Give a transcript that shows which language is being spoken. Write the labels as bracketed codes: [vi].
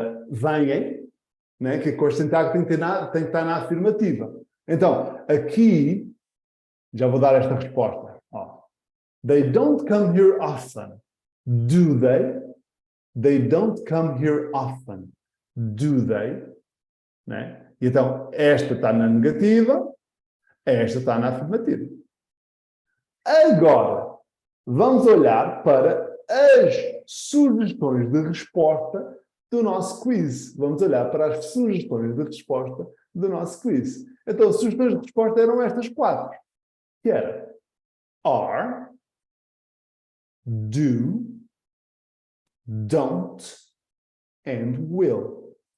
[pt] Vêm, né? Que a [en] question tag [pt] tem que estar na afirmativa. Então, aqui, já vou dar esta resposta. [en] They don't come here often. Do they? They don't come here often. Do they? Né? [pt] Então, esta está na negativa, esta está na afirmativa. Agora, vamos olhar para as sugestões de resposta do nosso quiz. Vamos olhar para as sugestões de resposta do nosso quiz. Então, as sugestões de resposta eram estas 4. Que era [en] are, do, don't, and will.